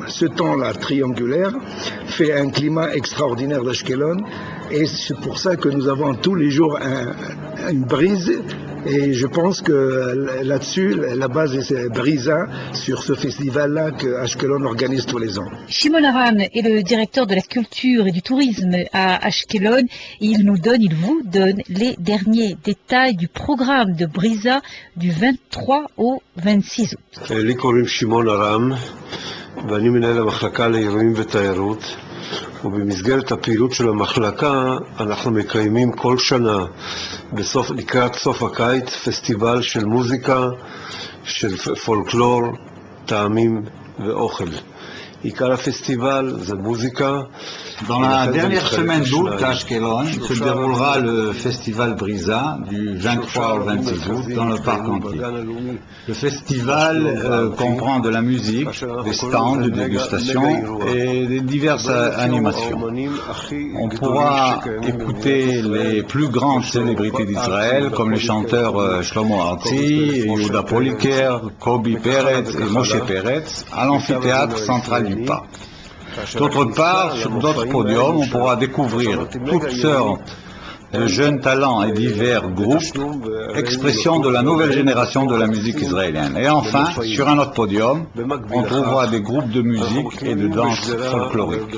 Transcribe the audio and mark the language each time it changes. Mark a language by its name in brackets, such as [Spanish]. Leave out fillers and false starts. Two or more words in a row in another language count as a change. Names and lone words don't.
[French] Ce temps-là triangulaire fait un climat extraordinaire d'Ashkelon et c'est pour ça que nous avons tous les jours une brise Et je pense que là-dessus, la base est Brisa, sur ce festival-là que Ashkelon organise tous les ans. Shimon Aram est le directeur de la culture et du tourisme à Ashkelon. Il vous donne les derniers détails du programme de Brisa du 23 au 26 août. [Hebrew] לי קוראים שמעון ארם ואני מנהל המחלקה לאירועים ותיירות, ובמסגרת הפעילות של המחלקה אנחנו מקיימים כל שנה לקראת סוף הקיץ פסטיבל של מוזיקה, של פולקלור, טעמים ואוכל. עיקר הפסטיבל זה מוזיקה. [French] Dans la dernière semaine d'août à Ashkelon se déroulera le festival Brisa du 23 au 26 août dans le parc antique. Le festival comprend de la musique, des stands de dégustation et des diverses animations. On pourra écouter les plus grandes célébrités d'Israël comme les chanteurs Shlomo Artzi, Yehuda Poliker, Kobi Peretz et Moshe Peretz à l'amphithéâtre central du parc. D'autre part, sur d'autres podiums, on pourra découvrir toutes sortes de jeunes talents et divers groupes, expression de la nouvelle génération de la musique israélienne. Et enfin, sur un autre podium, on trouvera des groupes de musique et de danse folklorique.